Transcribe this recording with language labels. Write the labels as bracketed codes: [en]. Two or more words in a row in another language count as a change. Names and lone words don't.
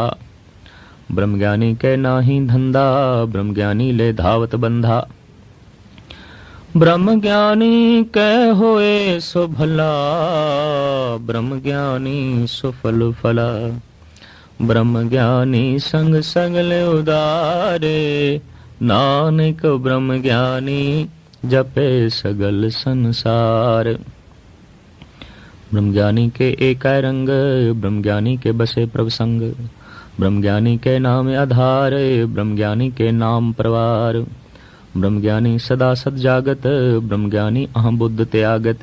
[pa] ਬ੍ਰਹਮ ਗਿਆਨੀ ਕੇ ਨਾਹੀ ਧੰਧਾ, ਬ੍ਰਹਮ ਗਿਆਨੀ ਲੇ ਧਾਵਤ ਬੰਧਾ। ਬ੍ਰਹਮ ਗਿਆਨੀ ਕੇ ਹੋਏ ਸੋ ਭਲਾ, ਬ੍ਰਹਮ ਗਿਆਨੀ ਸੁਫਲ ਫਲਾ। ਬ੍ਰਹਮ ਗਿਆਨੀ ਸੰਗ ਸਗਲ ਉਦਾਰੇ, ਨਾਨਕ ਬ੍ਰਹਮ ਗਿਆਨੀ ਜਪੇ ਸਗਲ ਸੰਸਾਰ। ਬ੍ਰਹਮ ਗਿਆਨੀ ਕੇ ਏਕ ਰੰਗ, ਬ੍ਰਹਮ ਗਿਆਨੀ ਕੇ ਬਸੇ ਪ੍ਰਭ ਸੰਗ। ਬ੍ਰਹਮ ਗਿਆਨੀ ਕੇ ਨਾਮ ਆਧਾਰ, ਬ੍ਰਹਮ ਗਿਆਨੀ ਕੇ ਨਾਮ ਪ੍ਰਵਾਰ। ਬ੍ਰਹਮ ਗਿਆਨੀ ਸਦਾ ਸਤ ਜਾਗਤ, ਬ੍ਰਹਮ ਗਿਆਨੀ ਅਹਮ ਬੁੱਧ ਤਿਆਗਤ।